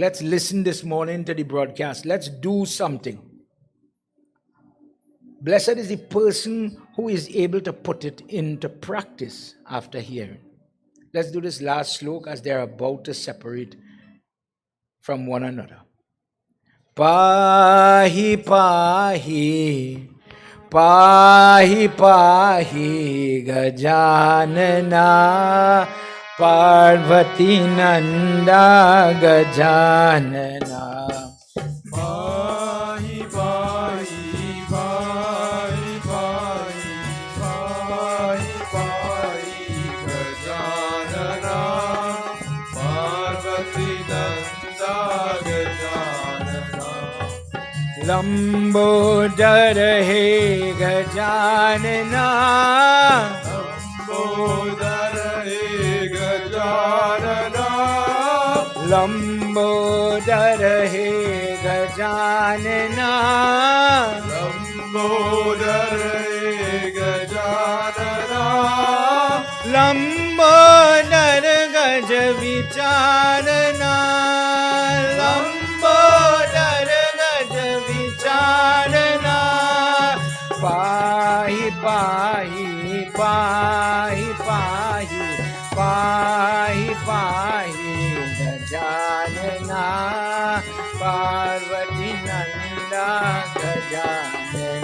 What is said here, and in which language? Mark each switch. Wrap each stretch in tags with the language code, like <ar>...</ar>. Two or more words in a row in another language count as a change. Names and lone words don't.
<en>Let's listen this morning to the broadcast. Let's do something. Blessed is the person who is able to put it into practice after hearing. Let's do this last sloka as they're about to separate from one another.</en> <sa>पाहि पाहि, पाहि पाहि गजानन, पार्वती नन्द गजानन. पाहि पाहि, पाहि पाहि, पाहि पाहि गजानन, पार्वती नन्द गजानन. लम्बोदर हे गजानन, लम्बोदर हे गजानन, लम्बोदर हे गजानन, लम्बोदर हे गजानन, लम्बोदर गज विचारण, लम्बोदर गज विचारण, पाहि पाहि, पाहि पाहि, पाहि पाहि गजानन, पार्वती नन्द गजानन.</sa>